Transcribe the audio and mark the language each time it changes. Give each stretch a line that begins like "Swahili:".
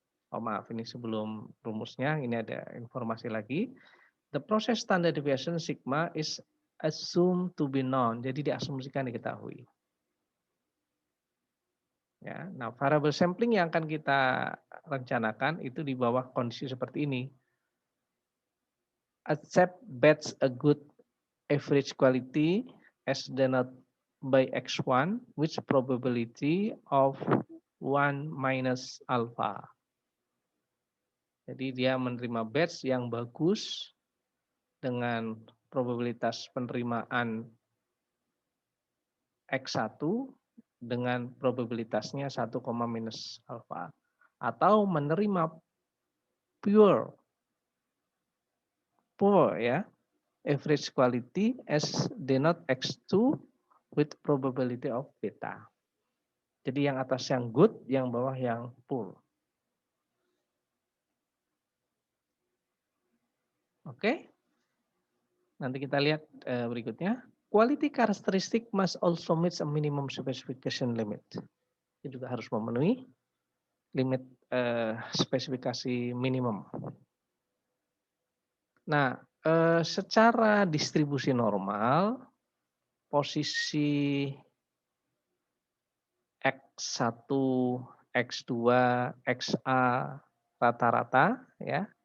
Indonesian: Oh maaf, ini sebelum rumusnya ini ada informasi lagi.
English: The process standard deviation sigma is assumed to be known.
Indonesian: Jadi diasumsikan diketahui. Ya, nah variable sampling yang akan kita rencanakan itu di bawah kondisi seperti ini.
English: Accept bets a good average quality as denoted by X1, which probability of 1 minus alpha.
Indonesian: Jadi dia menerima batch yang bagus dengan probabilitas penerimaan X1 dengan probabilitasnya 1, minus alpha. Atau menerima
English: poor ya, average quality as denote X2 with probability of beta.
Indonesian: Jadi yang atas yang good, yang bawah yang poor. Oke. Nanti kita lihat berikutnya.
English: Quality characteristic must also meet a minimum specification limit.
Indonesian: Itu juga harus memenuhi limit spesifikasi minimum. Nah, secara distribusi normal, posisi X1, X2, XA rata-rata ya.